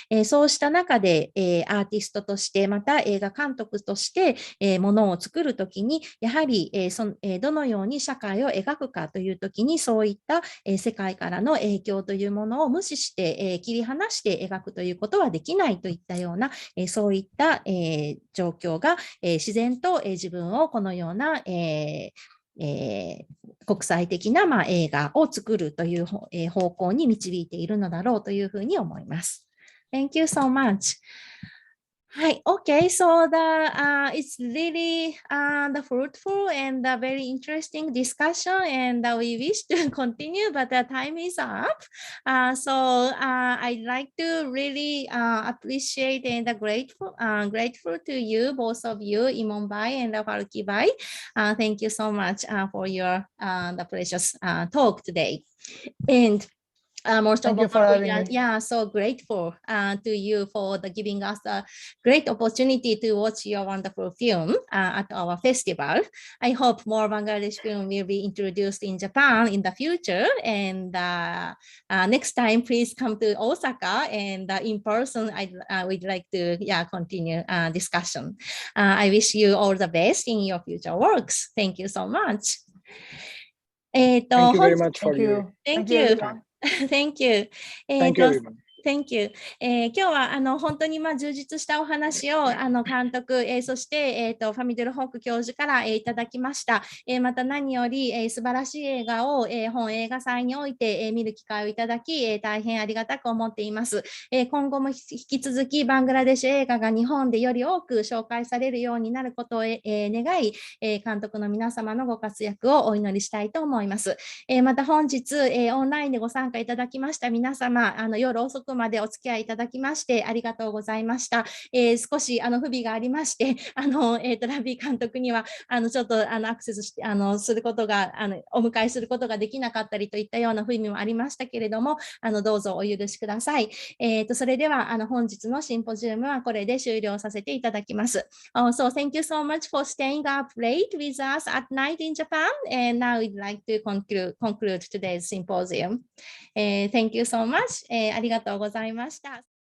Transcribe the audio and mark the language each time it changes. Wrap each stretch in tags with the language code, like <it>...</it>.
<ja>そうした中で、アーティストとして、また映画監督として、ものを作るときに、やはり、どのように社会を描くかというときにそういった世界からの影響というものを無視して切り離して描くということはできないといったようなそういった状況が自然と自分をこのような国際的な映画を作るという方向に導いているのだろうというふうに思います。</ja> <en>Thank you so much. Hi, okay, so it's really the fruitful and the very interesting discussion, and we wish to continue, but the time is up. So I'd like to really appreciate and grateful to you, both of you, Emon Bai and Farooki Bai. Thank you so much for your the precious talk today. And most of all, so grateful to you for giving us a great opportunity to watch your wonderful film at our festival. I hope more Bangladesh film will be introduced in Japan in the future. And next time, please come to Osaka, and in person, we'd like to continue discussion. I wish you all the best in your future works. Thank you so much. Thank you very much for you. Thank you. Thank you. Thank you, everyone. Thank you.</en> <ja>今日は本当に充実したお話を監督、そして、ファミドゥルホーク教授から、いただきました。また何より、素晴らしい映画を、本映画祭において、見る機会をいただき、大変ありがたく思っています。今後も引き続きバングラデシュ映画が日本でより多く紹介されるようになることを、願い、監督の皆様のご活躍をお祈りしたいと思います。また本日、オンラインでご参加いただきました皆様、夜遅くまでお付き合いいただきましてありがとうございました。少し不備がありまして、ラビー監督にはちょっとアクセスしてすることがお迎えすることができなかったりといったような不備もありましたけれども、どうぞお許しください。それでは本日のシンポジウムはこれで終了させていただきます。</ja> <en>So thank you so much for staying up late with us at night in Japan, and now we'd like to conclude today's symposium. Thank you so much.</en> <ja>ありがとうございました。</ja>